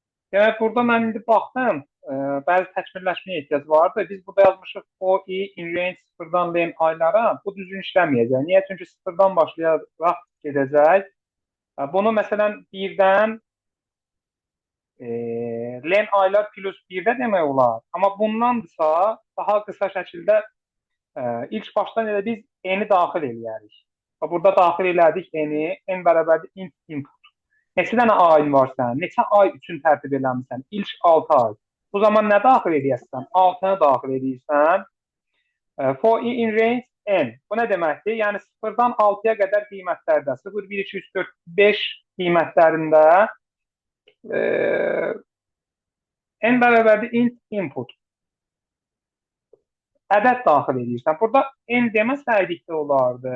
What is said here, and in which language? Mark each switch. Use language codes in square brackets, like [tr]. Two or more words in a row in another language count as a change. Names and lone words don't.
[az] Demək, burada mən indi baxdım, bəzi təkmilləşməyə ehtiyac vardı. Biz burada yazmışıq [en] for i in range [az] sıfırdan len aylara. Bu düzgün işləməyəcək. Niyə? Çünki sıfırdan başlayaraq gedəcək. Bunu məsələn birdən len aylar plus 1-də demək olar. Amma bundansa daha qısa şəkildə ilk başdan elə biz n-i daxil eləyərik. Burada daxil elədik n-i, n bərabərdir [en] int input. [az] Neçə dənə ayın var sənin? Neçə ay üçün tərtib eləmişsən? İlk 6 ay. Bu zaman nə daxil edirsən? 6-nı daxil edirsən. [en] For i in range n. Bu nə deməkdir? [az] Yəni 0-dan 6-ya qədər qiymətlərdə 0, 1, 2, 3, 4, 5 qiymətlərində n bərabərdir [en] int input. [az] Ədəd daxil edirsən. Burada n deməsəydik də olardı.